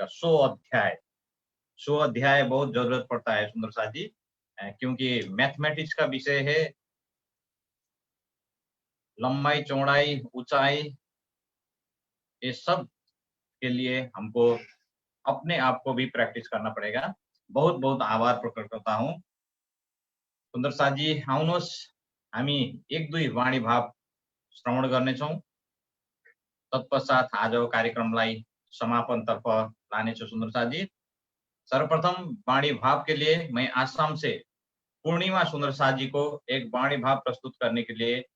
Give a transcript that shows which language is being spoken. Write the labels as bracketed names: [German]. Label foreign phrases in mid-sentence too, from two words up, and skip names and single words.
[Hindi] 100 अध्याय बहुत जरूरत पड़ता है सुंदर शाह जी, क्योंकि मैथमेटिक्स का विषय है। लंबाई, चौड़ाई, ऊंचाई, ये सब के लिए हमको अपने आप को भी प्रैक्टिस करना पड़ेगा। बहुत बहुत आभार प्रकट करता हूँ सुंदर शाह जी। [Nepali] आउनुहोस् हामी 1-2 वाणी भाव श्रवण गर्नेछौँ, तत्पश्चात आजको कार्यक्रमलाई समापनतर्फ लानेछु सुंदर शाह जी। [Hindi] सर्वप्रथम वाणी भाव के लिए मैं आसाम से पूर्णिमा सुंदर साह जी को एक वाणी भाव प्रस्तुत करने के लिए